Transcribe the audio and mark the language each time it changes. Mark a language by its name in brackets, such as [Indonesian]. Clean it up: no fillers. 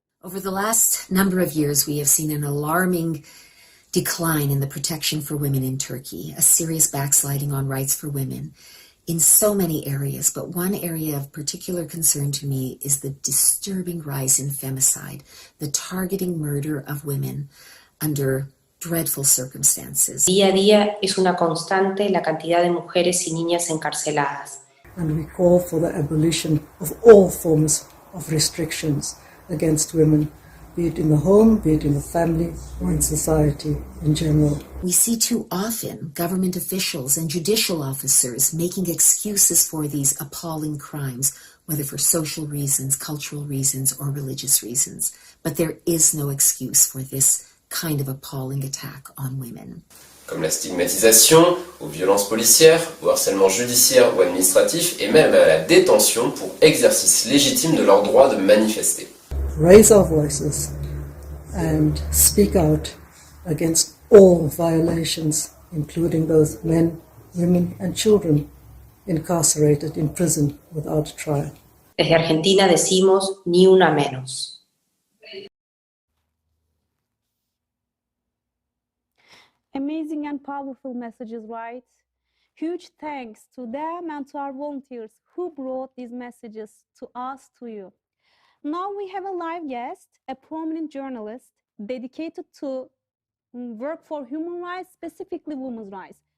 [English] Over the last number of years, we have seen an alarming decline in the protection for women in Turkey, a serious backsliding on rights for women in so many areas. But one area of particular concern to me is the disturbing rise in femicide, the targeting murder of women under dreadful circumstances. [Spanish] Día a día es una constante la cantidad de mujeres y niñas encarceladas. [English] And we call for the abolition of all forms of restrictions against women, be it in the home, be it in the family, or in society in general. We see too often government officials and judicial officers making excuses for these appalling crimes, whether for social reasons, cultural reasons, or religious reasons. But there is no excuse for this kind of appalling attack on women. [French] Comme la stigmatisation, aux violences policières, au harcèlement judiciaire ou administratif, et même à la détention pour exercice légitime de leur droit de manifester. [English] Raise our voices and speak out against all violations, including those men, women and children incarcerated in prison without trial. [Spanish] Desde Argentina decimos ni una menos. [English] Amazing and powerful messages, right? Huge thanks to them and to our volunteers who brought these messages to us, to you. Now we have a live guest, a prominent journalist dedicated to work for human rights, specifically women's rights.